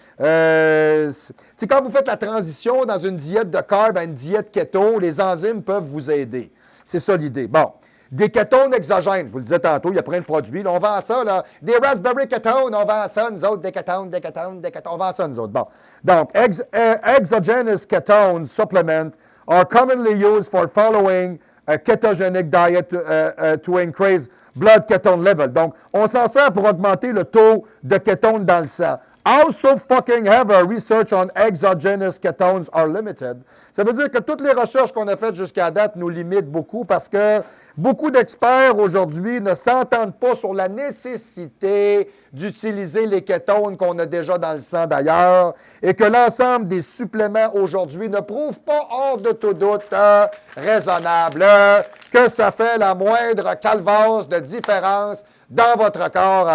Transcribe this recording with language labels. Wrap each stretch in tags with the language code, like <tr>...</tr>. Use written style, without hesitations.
<fr>Quand vous faites la transition dans une diète de carb à une diète keto, les enzymes peuvent vous aider. C'est ça l'idée. Bon. Des kétones exogènes, je vous le disais tantôt, il y a plein de produits. Là, on vend ça, là. Des raspberry ketones, on vend ça, nous autres, des kétones, on vend ça, nous autres. Bon.</fr> <en>Donc, exogenous ketone supplements are commonly used for following a ketogenic diet to increase blood ketone level.</en> <fr>Donc, on s'en sert pour augmenter le taux de kétones dans le sang.</fr> <en>Also fucking ever, research on exogenous ketones are limited.</en> <fr>Ça veut dire que toutes les recherches qu'on a faites jusqu'à date nous limitent beaucoup parce que beaucoup d'experts aujourd'hui ne s'entendent pas sur la nécessité d'utiliser les kétones qu'on a déjà dans le sang d'ailleurs et que l'ensemble des suppléments aujourd'hui ne prouvent pas hors de tout doute raisonnable que ça fait la moindre calvasse de différence dans votre corps.</fr>